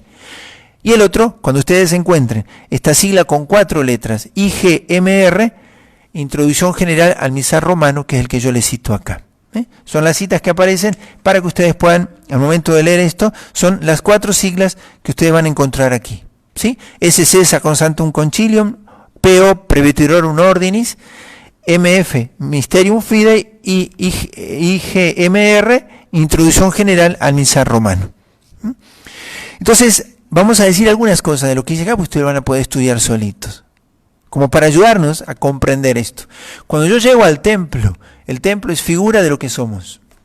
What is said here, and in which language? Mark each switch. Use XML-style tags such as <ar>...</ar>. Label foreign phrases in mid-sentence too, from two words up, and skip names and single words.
<es>Y el otro, cuando ustedes encuentren esta sigla con 4 letras, IGMR, Introducción General al Misal Romano, que es el que yo les cito acá. Son las citas que aparecen para que ustedes puedan, al momento de leer esto, son las 4 siglas que ustedes van a encontrar aquí. ¿Sí? SC, Sacrosanctum Concilium, PO, Presbyterorum Ordinis, MF, Mysterium Fidei, y IGMR, Introducción General al Misal Romano. Entonces, vamos a decir algunas cosas de lo que dice acá, pues ustedes van a poder estudiar solitos, como para ayudarnos a comprender esto. Cuando yo llego al templo, el templo es figura de lo que somos.</es>